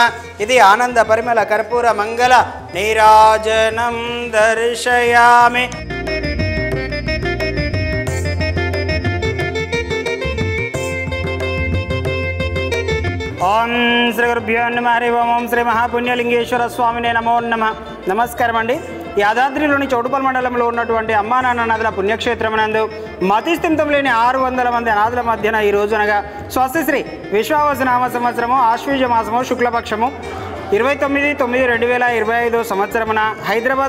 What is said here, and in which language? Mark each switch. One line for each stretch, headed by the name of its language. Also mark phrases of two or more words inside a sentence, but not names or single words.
Sanskrit: इति आनंद परिमल कर्पूर मंगल नीराजनं दर्शयामि। ओं श्री गुरुभ्यो नमः। हरि ओं श्री महापुण्यलिंगेश्वर स्वामिने नमो नमः।
Telugu: నమస్కారం అండి। యాదాద్రిలోని చౌటుపల్లి మండలంలో ఉన్నటువంటి అమ్మా నాన్న అనాథల పుణ్యక్షేత్రమునందు మతిస్థిమితం లేని 600 మంది అనాథల మధ్యన ఈ రోజునగా స్వస్తిశ్రీ విశ్వావసునామ సంవత్సరము ఆశ్వీజ మాసము శుక్లపక్షము 29/9/2025 సంవత్సరమున హైదరాబాద్